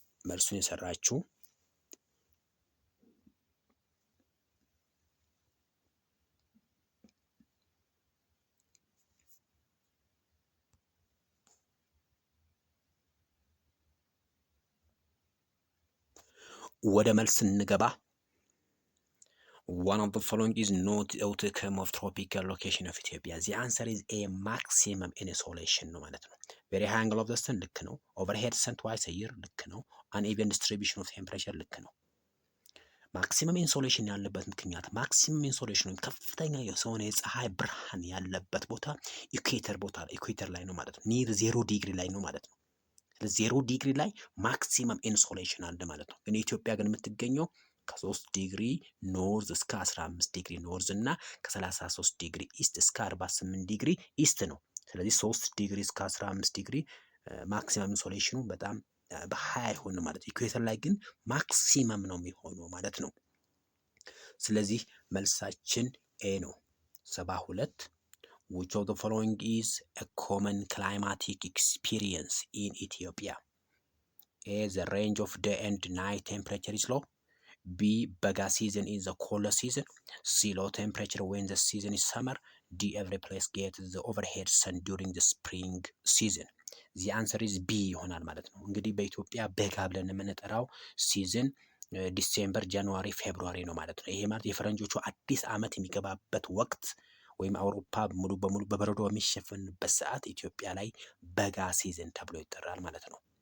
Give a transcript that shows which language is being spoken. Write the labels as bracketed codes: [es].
[am] መልሱን የሰራችሁ ወደ መልስ እንገባ። [en] One of the following is not the outcome of tropical location of Ethiopia. The answer is A maximum insolation [am] ነው ማለት ነው። [en] very high angle of the sun ልክ ነው። overhead sun twice a year ልክ ነው። uneven distribution of temperature ልክ ነው። [am] ማክሲመም ኢንሶሌሽን ያለበት ምክንያት ማክሲመም ኢንሶሌሽን ወይም ከፍተኛ የሆነ የፀሐይ ብርሃን ያለበት ቦታ ኢኩዌተር ላይ ነው ማለት ነው። ኒር 0 ዲግሪ ላይ ነው ማለት ነው። 0 ዲግሪ ላይ ማክሲመም ኢንሶሌሽን አለ ማለት ነው። ግን ኢትዮጵያ ግን የምትገኘው ከ3 ዲግሪ ኖርዝ እስከ 15 ዲግሪ ኖርዝ እና ከ33 ዲግሪ ኢስት እስከ 48 ዲግሪ ኢስት ነው። ስለዚህ 3 ዲግሪ እስከ 15 ዲግሪ ማክሲመም ኢንሶሌሽኑ በጣም በሃይ አይሆን ማለት ነው። ኢኩዌተር ላይ ግን ማክሲመም ነው የሚሆነው ማለት ነው። ስለዚህ መልሳችን ኤ ነው። 72 [en] Which of the following is a common climatic experience in Ethiopia? A the range of day and night temperature is low, B Bega season is the colder season, C low temperature when the season is summer, D every place gets the overhead sun during the spring season. The answer is B [am] ይሆናል ማለት ነው። እንግዲህ በኢትዮጵያ በጋ ብለን የምንጠራው ሲዝን ዲሴምበር፣ ጃንዋሪ፣ ፌብሩዋሪ ነው ማለት ነው። ይሄ ማለት የፈረንጆቹ አዲስ ዓመት የሚገባበት ወቅት ወይም አውሮፓ ሙሉ በሙሉ በበረዶ የሚሸፈንበት ሰዓት ኢትዮጵያ ላይ በጋ ሲዝን ተብሎ ይጠራል ማለት ነው።